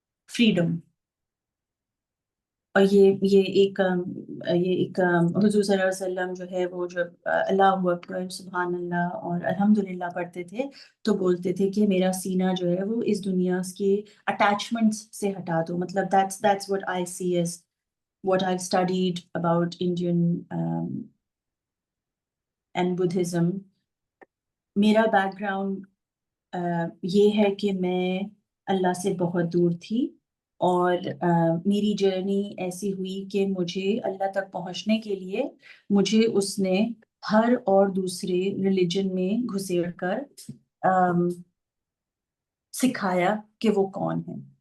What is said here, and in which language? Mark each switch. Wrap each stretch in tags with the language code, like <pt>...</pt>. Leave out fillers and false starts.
<ur>Freedom. اور یہ ایک حضور صلی اللہ علیہ وسلم جو ہے وہ جب اللہ اکبر سبحان اللہ اور الحمدللہ پڑھتے تھے تو بولتے تھے کہ میرا سینہ جو ہے وہ اس دنیا کے اٹیچمنٹس سے ہٹا دو.</ur> <en>مطلب that's what I see as what I've studied about Indian and Buddhism.</en> <ur>میرا بیک گراؤنڈ یہ ہے کہ میں اللہ سے بہت دور تھی، اور میری جرنی ایسی ہوئی کہ مجھے اللہ تک پہنچنے کے لیے مجھے اس نے ہر اور دوسرے ریلیجن میں گھسیڑ کر سکھایا کہ وہ کون ہے.</ur>